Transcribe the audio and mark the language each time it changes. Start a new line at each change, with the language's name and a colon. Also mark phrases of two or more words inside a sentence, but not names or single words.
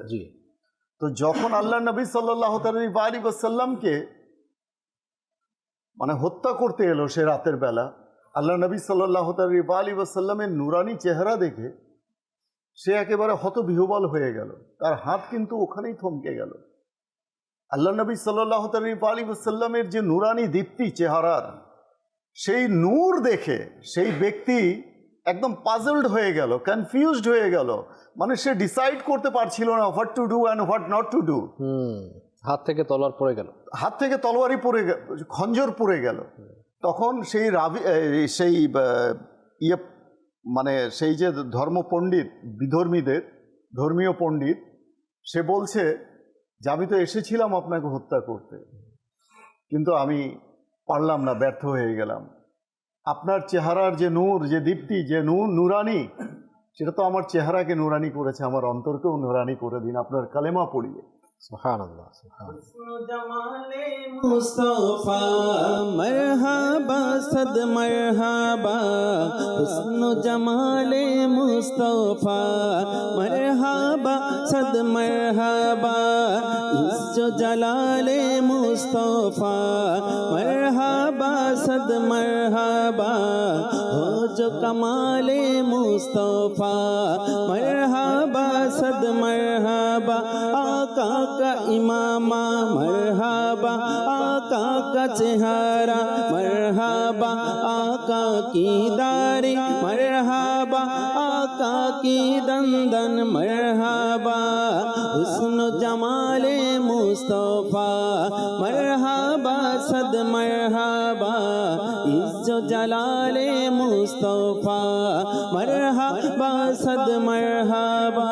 Bangla: তো যখন আল্লাহ নবী
Arabic: صلى الله عليه وسلم
Bangla: মানে হত্যা করতে এলো সে রাতের বেলা, আল্লাহ নবী
Arabic: صلى الله عليه وسلم
Bangla: নূরানি চেহারা দেখে সে একেবারে হতবিহ্বল হয়ে গেল, তার হাত কিন্তু ওখানেই থমকে গেল। আল্লাহ নবী
Arabic: صلى الله عليه وسلم
Bangla: যে নূরানি দীপ্তি চেহারার, সেই নূর দেখে সেই ব্যক্তি একদম পাজলড হয়ে গেল, কনফিউজড হয়ে গেল, মানে সে ডিসাইড করতে পারছিল না
English: what to do and what not to do.
Bangla: হাত থেকে তলোয়ার পড়ে গেল, হাত থেকে তলোয়ারই পড়ে গেল, খঞ্জর পড়ে গেল। তখন সেই সেই ইয়ে মানে সেই যে ধর্মপণ্ডিত, বিধর্মীদের ধর্মীয় পণ্ডিত, সে বলছে যে আমি তো এসেছিলাম আপনাকে হত্যা করতে, কিন্তু আমি পারলাম না, ব্যর্থ হয়ে গেলাম। আপনার চেহারার যে নূর, যে দীপ্তি, যে নুরানি, সেটা তো আমার চেহারাকে নুরানি করেছে, আমার অন্তরকেও নুরানি করে দিন আপনার কালেমা পড়িয়ে।
Arabic: سبحان الله، سبحان الله.
Urdu: مصطفیٰ مرحبا صد مرحبا حسن جمال مصطفیٰ مرحبا صد مرحبا عز و جلال مصطفیٰ مرحبا صد مرحبا ہو جو کمال مصطفیٰ مرحبا صد مرحبا آقا کا عمامہ مرحبا آقا کا چہرہ مرحبا آقا کی داڑھی مرحبا آقا کی دندان مرحبا حسن جمال مصطفیٰ مرحبا صد مرحبا عز و جلال مصطفیٰ مرحبا صد مرحبا.